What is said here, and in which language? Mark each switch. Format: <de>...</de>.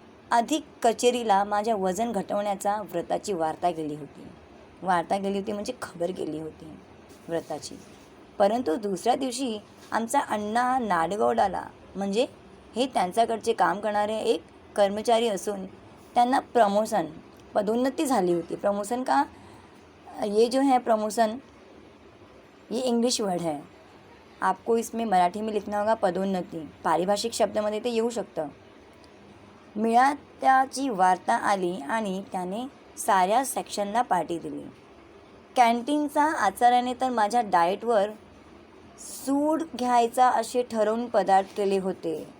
<mr>अधिक कचेरीला माझ्या वजन घटवण्याचा व्रताची वार्ता गेली होती म्हणजे खबर गेली होती व्रताची. परंतु दुसऱ्या दिवशी आमचा अण्णा नाडगौडाला, म्हणजे हे त्यांच्याकडचे काम करणारे एक कर्मचारी असून त्यांना पदोन्नती झाली होती.</mr> <hi>प्रमोशन का ये जो है प्रमोशन, ये इंग्लिश वर्ड है, आपको इसमें मराठी में लिखना होगा पदोन्नती.</hi> <mr>पारिभाषिक शब्दामध्ये ते येऊ शकतं. मिळात्याची वार्ता आली आणि त्याने साऱ्या सेक्शनला पार्टी दिली. कॅन्टीनचा आचार्याने तर माझ्या डाएटवर सूड घ्यायचा असे ठरवून पदार्थ केले होते.</mr>